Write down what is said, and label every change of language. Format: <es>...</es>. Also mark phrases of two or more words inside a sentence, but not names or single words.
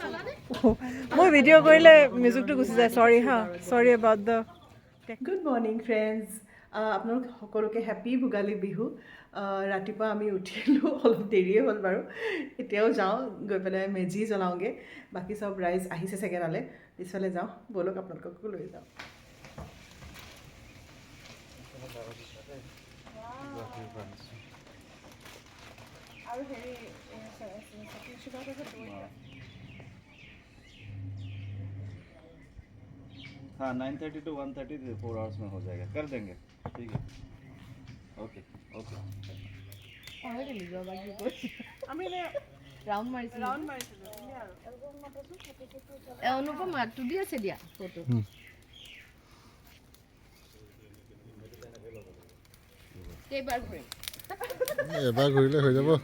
<as>মই ভিডিঅ' কৰিলে মিউজিকটো গুচি যায় চৰি হা</as> <en>sorry about the good morning friends</en> <as>আপোনালোক সকলোকে হেপী ভোগালী বিহু ৰাতিপুৱা আমি উঠিলোঁ অলপ দেৰিয়ে হ'ল বাৰু এতিয়াও যাওঁ গৈ পেলাই মেজি জ্বলাওঁগৈ বাকী চব ৰাইজ আহিছে চাগে তালৈ পিছফালে যাওঁ ব'লক আপোনালোককো লৈ যাওঁ আৰু হেৰি</as> <hi>हाँ 9:30 to 1:30 4 आवर्स में हो जाएगा कर देंगे ठीक है</hi> <en>okay okay</en> <as>আমি ৰাউণ্ড মাৰিছিলোঁ অনুপম মাতটো দি আছে দিয়া ফটো কেইবাৰ ঘূৰিম এবাৰ ঘূৰিলে হৈ যাব</as>